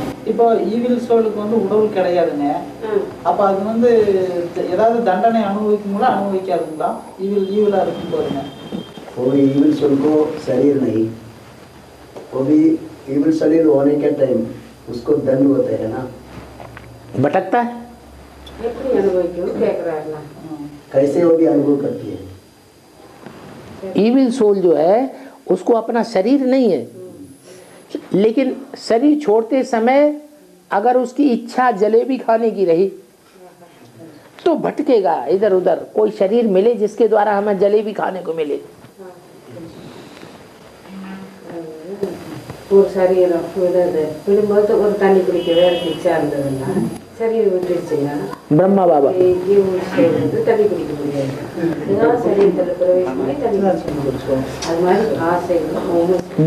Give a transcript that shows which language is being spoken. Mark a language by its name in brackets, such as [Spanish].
[Tamil] இப்போ ஈவில் சோலுக்கு வந்து உடல் கிடையாதுங்க, அப்ப அது வந்து ஏதாவது தண்டனை அனுபவிக்குங்களா அனுபவிக்காதுங்களா ஈவிலா இருக்கும் போதுங்க। [Hindi] कोई ईविल सोल को शरीर नहीं, वो भी ईविल शरीर होने के टाइम उसको दंड होते है ना, भटकता है। [Tamil] எப்படி அனுபவிக்கும் கேக்குறாருல, [Hindi] कैसे वो भी अनुभव करती है। ईविल सोल जो है उसको अपना शरीर नहीं है, लेकिन शरीर छोड़ते समय अगर उसकी इच्छा जलेबी खाने की रही तो भटकेगा इधर उधर। कोई शरीर मिले जिसके द्वारा हमें जलेबी खाने को मिले। [Tamil] ஒரு சரீரம் விடும்போது ஒரு தண்ணி குடிக்க வேற இச்சா இருந்ததுன்னா சரீரம் விட்டுருச்சுன்னா [Hindi] ब्रह्मा बाबा [Tamil] தண்ணி குடிக்க முடியாது, ஏதாவது சரீரத்தில் பிரவேசம் பண்ணி தண்ணி குடிச்சோம், அது மாதிரி ஆசைகள்